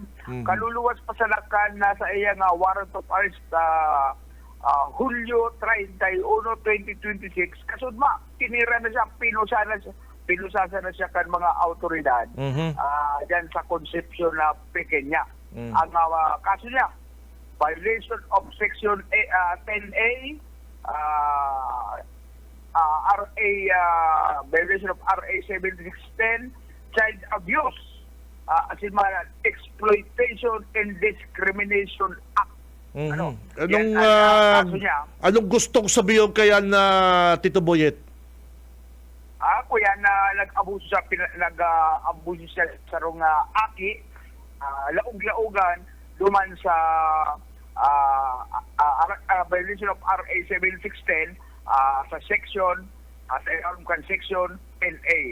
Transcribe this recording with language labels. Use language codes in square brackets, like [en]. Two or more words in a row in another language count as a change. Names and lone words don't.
[bik] Kaluluwas pa sa lakan na sa iyang [en] warrant of arrest [bik] Hulyo 31, 2026. Kasud tinira na siya, pinusasa na siya kan mga otoridad diyan sa konsepsyon na Pequeña. [tl] Ang kaso niya, [en] violation of section 10A, RA, violation of RA 7610, child abuse, as in mga exploitation and discrimination act. [tl] Anong gustong sabihin kaya na Tito Boyet? [bik] Kuya na nag-abuso siya sa rong aki, laog-laogan duman sa [en] violation of RA 7610 [bik] sa section, sa section 10A.